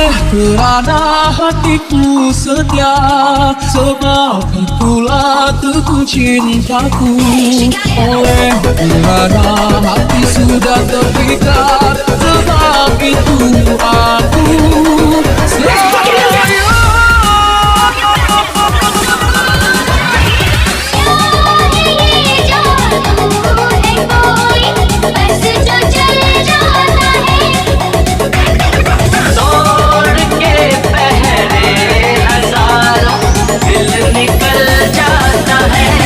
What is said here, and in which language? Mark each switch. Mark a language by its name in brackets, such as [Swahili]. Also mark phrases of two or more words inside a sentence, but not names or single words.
[Malay] Kerana hatiku setia, sebab itulah teguh cintaku. Oleh kerana hati sudah terpikat, sebab itu aku sayang. [Hindi] तोड़ के पहरे हजारों दिल निकल जाता है